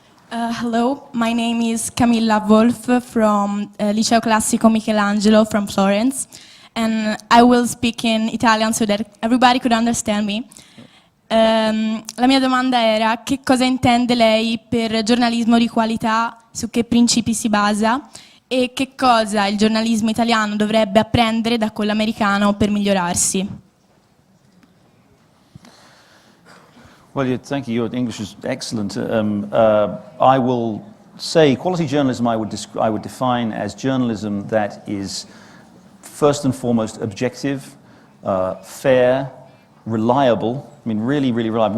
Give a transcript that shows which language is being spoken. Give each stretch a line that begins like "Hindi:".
English: Hello, my name is Camilla Wolf from Liceo Classico Michelangelo from Florence, and I will speak in Italian so that everybody could understand me.
Italian: La mia domanda era: che cosa intende lei per giornalismo di qualità, su che principi si basa e che cosa il giornalismo italiano dovrebbe apprendere da quello americano per migliorarsi?
English: Well, thank you. Your English is excellent. I will say quality journalism I would define as journalism that is first and foremost objective, fair, reliable. I mean, really, really reliable.